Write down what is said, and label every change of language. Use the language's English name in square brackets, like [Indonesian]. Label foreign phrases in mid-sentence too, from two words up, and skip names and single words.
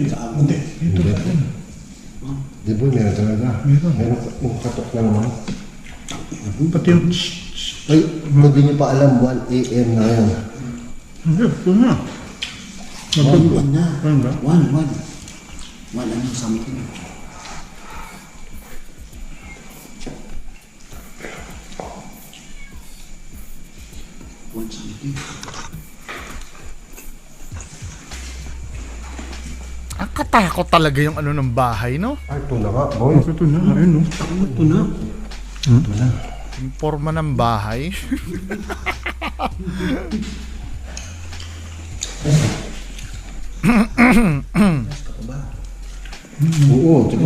[Filipino] Hindi. Ito ba? Di ba meron talaga? Meron. Meron yung katok na naman. Pati yung... Ay, hindi niyo pa alam 1 AM na yun. Hindi, ito na. One na. One ba? One. Ano something. One something. Ang katakot talaga yung ano ng bahay, no? Ay, ito na nga, boy. Ito na, ayun no. Ito na. Ito na. Yung forma ng bahay. Oo, tigil